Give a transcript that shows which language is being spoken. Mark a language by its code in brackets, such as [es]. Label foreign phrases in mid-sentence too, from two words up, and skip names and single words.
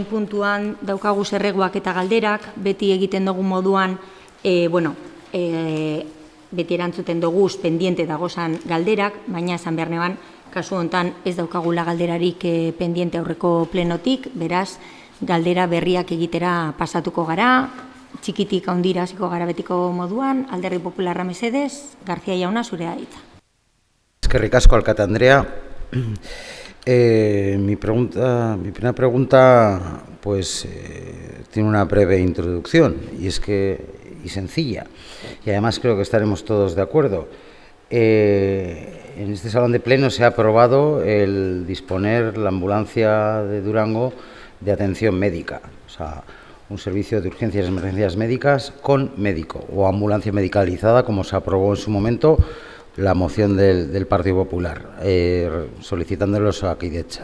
[eu] puntuan daukagu zerreguak eta galderak, beti egiten dugu moduan, beti erantzuten dugu pendiente dagozan galderak, baina esan behar neban, kasu hontan ez daukagula galderarik pendiente aurreko plenotik, beraz, galdera berriak egitera pasatuko gara, txikitik handira hasiko gara betiko moduan, Alderdi Popularra mesedez, García jauna zurea hitza. Eskerrik asko, alkate Andrea. [es] Mi primera pregunta pues tiene una breve introducción y sencilla, y además creo que estaremos todos de acuerdo. En este salón de pleno se ha aprobado el disponer la ambulancia de Durango de atención médica, o sea, un servicio de urgencias y emergencias médicas con médico o ambulancia medicalizada, como se aprobó en su momento la moción del Partido Popular, solicitándolo a Osakidetza.